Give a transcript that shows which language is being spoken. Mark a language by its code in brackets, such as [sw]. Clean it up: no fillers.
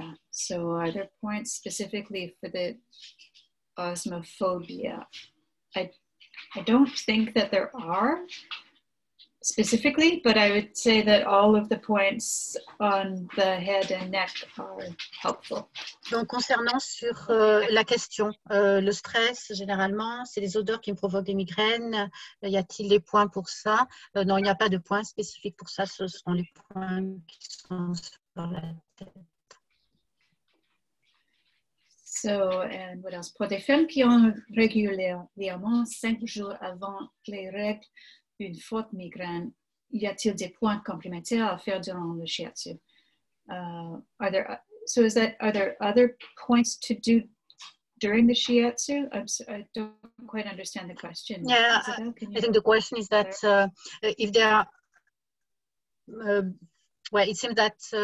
[en] So, are there points specifically for the osmophobia? I don't think that there are specifically, but I would say that all of the points on the head and neck are helpful. [fr] Donc, concernant sur la question, le stress, généralement, c'est les odeurs qui me provoquent des migraines. Y a-t-il des points pour ça? Non, il n'y a pas de points spécifiques pour ça. Ce sont les points qui sont sur la tête. [en] So, and what else? [fr] Pour des femmes qui ont régulièrement 5 jours avant les règles une forte migraine, y a-t-il des points complémentaires à faire durant le shiatsu? [en] Are there other points to do during the shiatsu? I don't quite understand the question. Yeah, Isabel, I think the question is that if there are, well, it seems that